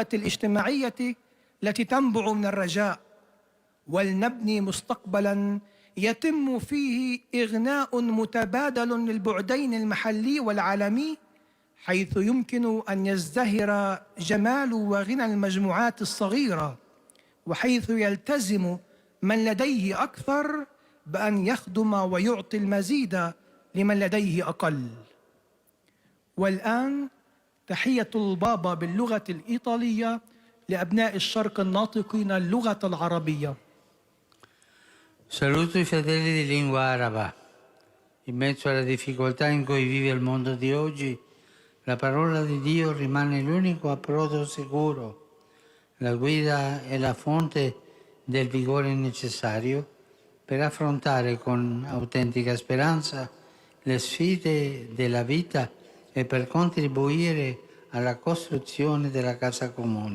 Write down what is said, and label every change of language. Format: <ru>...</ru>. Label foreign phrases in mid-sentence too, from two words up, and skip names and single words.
<ar>الاجتماعية التي تنبع من الرجاء، ولنبني مستقبلا يتم فيه إغناء متبادل للبعدين المحلي والعالمي، حيث يمكن أن يزدهر جمال وغنى المجموعات الصغيرة، وحيث يلتزم من لديه أكثر بأن يخدم ويعطي المزيد لمن لديه أقل. والآن تحية البابا باللغة الإيطالية لأبناء الشرق الناطقين اللغة العربية.</ar> <it>Saluto i fratelli di lingua araba. In mezzo alla difficoltà in cui vive il mondo di oggi, la parola di Dio rimane l'unico approdo sicuro, la guida e la fonte del vigore necessario per affrontare con autentica speranza le sfide della vita e per contribuire alla costruzione della casa comune.</it>